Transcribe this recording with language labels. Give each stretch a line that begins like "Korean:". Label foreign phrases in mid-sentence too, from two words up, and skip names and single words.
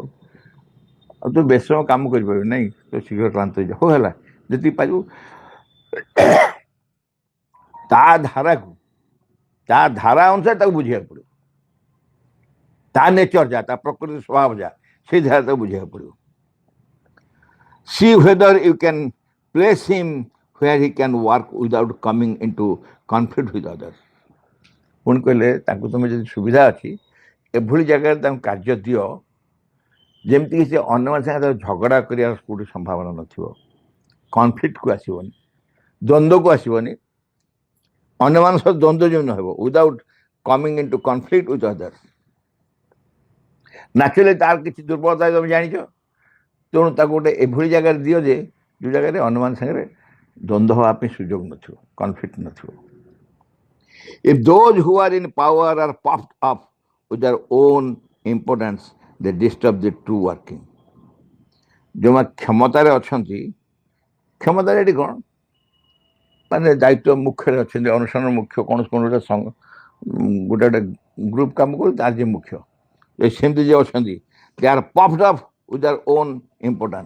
Odia: ଆଉ ତୁ ବେଶୀ ସମୟ କାମ କରିପାରିବୁ ନାହିଁ, ତୁ ଶୀଘ୍ର କ୍ଳାନ୍ତ ହେଇଯାଉ, ହଉ ହେଲା, ଯେତିକି ପାରିବୁ ତା ଧାରା ଅନୁସାରେ ତାକୁ ବୁଝିବାକୁ ପଡ଼ିବ। ତା ନେଚର ଯାହା, ତା ପ୍ରକୃତି ସ୍ୱଭାବ ଯାହା, ସେଇ ଧାରା ତାକୁ ବୁଝିବାକୁ ପଡ଼ିବ।
English: See whether you can place him where he can work without coming into conflict with others।
Odia: ପୁଣି କହିଲେ, ତାଙ୍କୁ ତମେ ଯଦି ସୁବିଧା ଅଛି, ଏଭଳି ଜାଗାରେ ତାଙ୍କୁ କାର୍ଯ୍ୟ ଦିଅ ଯେମିତିକି ସେ ଅନ୍ୟମାନଙ୍କ ସାଙ୍ଗେ ଝଗଡ଼ା କରିବାର କେଉଁଠି ସମ୍ଭାବନା ନଥିବ, କନଫ୍ଲିକ୍ଟକୁ ଆସିବନି, ଦ୍ୱନ୍ଦ୍ୱକୁ ଆସିବନି, ଅନ୍ୟମାନଙ୍କ ସହ ଦ୍ୱନ୍ଦ୍ୱ ଯେମିତି ହେବ,
English: without coming in to conflict with others.
Odia: ନାଚୁରାଲି ତାର କିଛି ଦୁର୍ବଳତା ତମେ ଜାଣିଛ, ତେଣୁ ତାକୁ ଗୋଟେ ଏଭଳି ଜାଗାରେ ଦିଅ ଯେ ଯେଉଁ ଜାଗାରେ ଅନ୍ୟମାନଙ୍କ ସାଙ୍ଗରେ ଦ୍ୱନ୍ଦ୍ୱ ହେବା ପାଇଁ ସୁଯୋଗ ନଥିବ, କନଫ୍ଲିକ୍ଟ ନଥିବ।
English: If those who are in power are puffed up with their own importance, they disturb the true working।
Odia: ଯେଉଁମାନେ କ୍ଷମତାରେ ଅଛନ୍ତି, କ୍ଷମତାରେ ଏଠି କ'ଣ ମାନେ ଦାୟିତ୍ୱ ମୁଖ୍ୟରେ ଅଛନ୍ତି, ଅନୁଷ୍ଠାନ ମୁଖ୍ୟ, କୌଣସି ଗୋଟେ ଗ୍ରୁପ୍ କାମ କରୁ, ତାର ଯିଏ ମୁଖ୍ୟ, ସେମିତି ଯିଏ ଅଛନ୍ତି,
English: they are puffed up with their own importance.